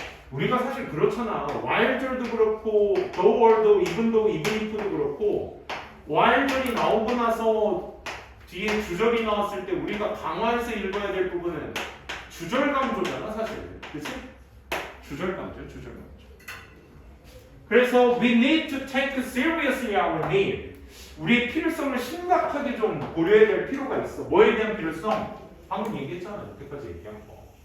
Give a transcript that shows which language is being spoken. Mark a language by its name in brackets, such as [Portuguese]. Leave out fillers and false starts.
[Korean] 우리가 사실 그렇잖아. 와일절도 그렇고 though, even though, even if도 그렇고 와일절이 나오고 나서 뒤에 주절이 나왔을 때 우리가 강화해서 읽어야 될 부분은 주절강조잖아 사실. 그치? 주절강조. 그래서 [English] we need to take seriously our need. [Korean] 우리의 필요성을 심각하게 좀 고려해야 될 필요가 있어. 뭐에 대한 필요성? 방금 얘기했잖아. 여태까지 얘기한 거.